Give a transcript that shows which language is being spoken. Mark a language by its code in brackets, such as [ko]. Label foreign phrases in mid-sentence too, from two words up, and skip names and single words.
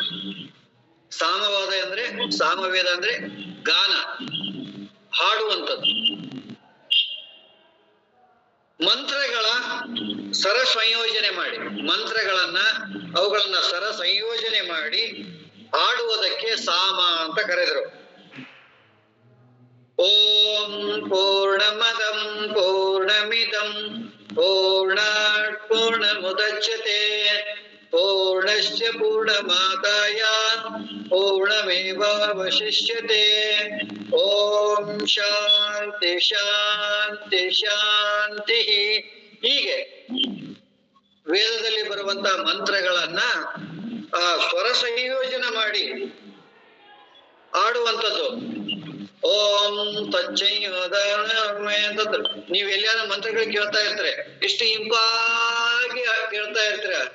[kn] ಸಾಮವೇದ ಅಂದ್ರೆ ಗಾನ, ಹಾಡುವಂಥದ್ದು. ಮಂತ್ರಗಳ ಸರ ಸಂಯೋಜನೆ ಮಾಡಿ, ಅವುಗಳನ್ನ ಸರ ಸಂಯೋಜನೆ ಮಾಡಿ ಹಾಡುವುದಕ್ಕೆ ಸಾಮ ಅಂತ ಕರೆದರು. [sa] ಓಂ ಪೂರ್ಣಮದಂ ಪೂರ್ಣಮಿದಂ ಪೂರ್ಣಾತ್ ಪೂರ್ಣಮುದಚ್ಯತೆ ಪೂರ್ಣಸ್ಯ ಪೂರ್ಣಮಾದಾಯ ಪೂರ್ಣಮೇವಾವಶಿಷ್ಯತೆ. ಓಂ ಶಾಂತಿ ಶಾಂತಿ ಶಾಂತಿ. [kn] ಹೀಗೆ ವೇದದಲ್ಲಿ ಬರುವಂತಹ ಮಂತ್ರಗಳನ್ನ ಸ್ವರ ಸಂಯೋಜನೆ ಮಾಡಿ ಆಡುವಂಥದ್ದು. ಓಂ ಅಂತಂದ್ರೆ ನೀವ್ ಎಲ್ಲಾರ ಮಂತ್ರಗಳು ಕೇಳ್ತಾ ಇರ್ತಾರೆ, ಎಷ್ಟು ಇಂಪಾಗಿ ಕೇಳ್ತಾ ಇರ್ತೀರ.